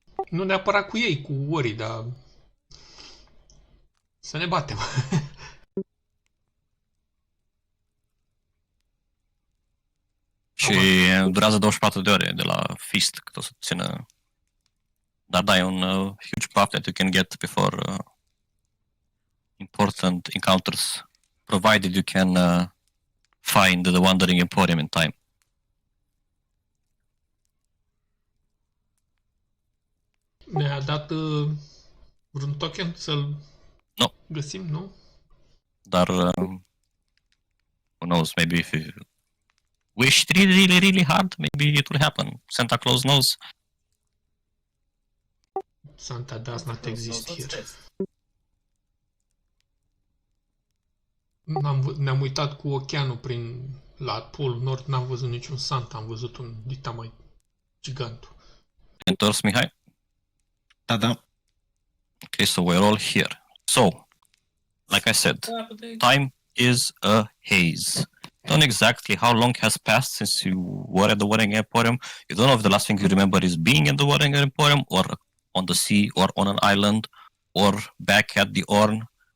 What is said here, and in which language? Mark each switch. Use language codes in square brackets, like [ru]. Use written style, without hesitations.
[ro] Nu neapărat cu ei, cu orii, dar... Să ne batem. Și durează 24 de ore de la Fist, cât o să țină. Dar da, e un [en] huge buff that you can get before important encounters, provided you can find the Wandering Emporium in time. [ro] Ne-a dat vreun token să-l Nu. găsim, nu? [en] Dar who knows, maybe if you wish really, really, really hard, maybe it will happen. Santa Claus knows. Santa does not exist here. [ro] Ne-am uitat cu oceanul la Polul Nord, n-am văzut niciun Santa, am văzut un dita mai gigant. Entors, Mihai? Da. [en] Okay, so we're all here. So, like I said, time is a haze. You don't know exactly how long has passed since you were at the Warring Emporium. You don't know if the last thing you remember is being in the Warring Emporium, or on the sea, or on an island, or back at the Orn.